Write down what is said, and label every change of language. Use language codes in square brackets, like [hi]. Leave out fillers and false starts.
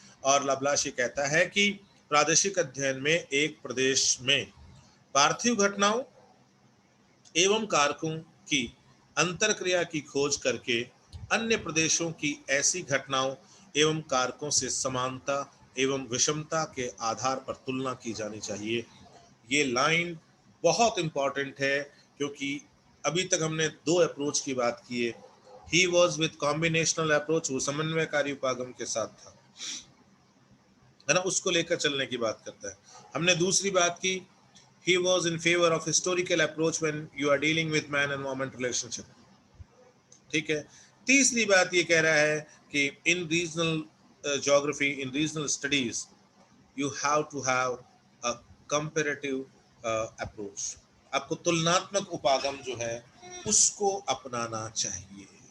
[hi] और लाप्लास ये कहता है कि प्रादेशिक अध्ययन में एक प्रदेश में पार्थिव घटनाओं एवं कारकों की अंतरक्रिया की खोज करके अन्य प्रदेशों की ऐसी घटनाओं एवं कारकों से समानता एवं विषमता के आधार पर तुलना की जानी चाहिए। ये लाइन बहुत इंपॉर्टेंट है, क्योंकि अभी तक हमने दो अप्रोच की बात की है। [en] he was with combinational approach, [hi] वो समन्वयकारी उपागम के साथ था, है ना, उसको लेकर चलने की बात करता है। हमने दूसरी बात की, [en] he was in favor of historical approach when you are dealing with man environment relationship, [hi] ठीक है। तीसरी बात ये कह रहा है कि [en] in regional geography, in regional studies, you have to have a comparative approach, [hi] आपको तुलनात्मक उपागम जो है उसको अपनाना चाहिए।